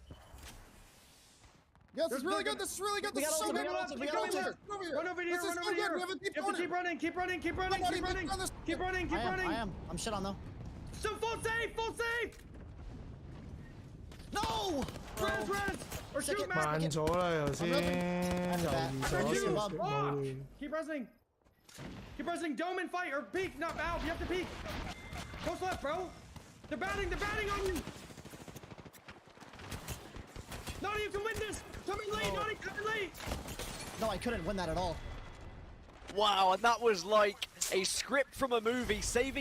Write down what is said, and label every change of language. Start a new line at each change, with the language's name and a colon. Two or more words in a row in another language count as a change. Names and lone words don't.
English: Yes, this is really good. This is really good. This is so good. Run over here. This is Run over here. We have a deep You have to keep running. Keep running. I am. I'm shit on though. So full safe. No! Res. Or shoot, man.
Cantonese: 慢咗啦，頭先猶豫咗少少，冇亂。
English: Keep pressing. Dome and fight or peek. No, Al, you have to peek. Close left, bro. They're batting on you. Naughty, you can win this. Come in late, Naughty, come in late. No, I couldn't win that at all. Wow, and that was like a script from a movie, Saving